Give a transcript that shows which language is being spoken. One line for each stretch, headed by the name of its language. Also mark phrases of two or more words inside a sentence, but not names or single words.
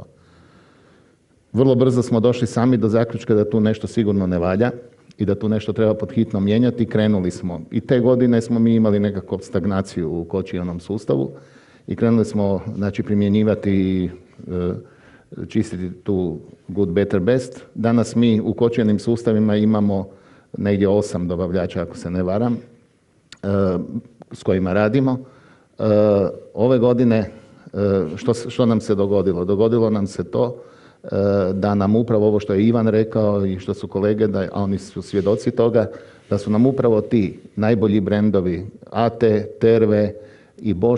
Croatian: Vrlo brzo smo došli sami do zaključka da tu nešto sigurno ne valja i da tu nešto treba pod hitno mijenjati. Krenuli smo. I te godine smo mi imali nekakvu stagnaciju u kočijanom sustavu i krenuli smo, znači, primjenjivati i čistiti tu
English: good, better, best.
Croatian: Danas mi u kočijanim sustavima imamo negdje 8 dobavljača, ako se ne varam, s kojima radimo. Ove godine, što nam se dogodilo? Dogodilo nam se to da nam upravo ovo što je Ivan rekao i što su kolege, a oni su svjedoci toga, da su nam upravo ti najbolji brendovi AT, Terve i Bosch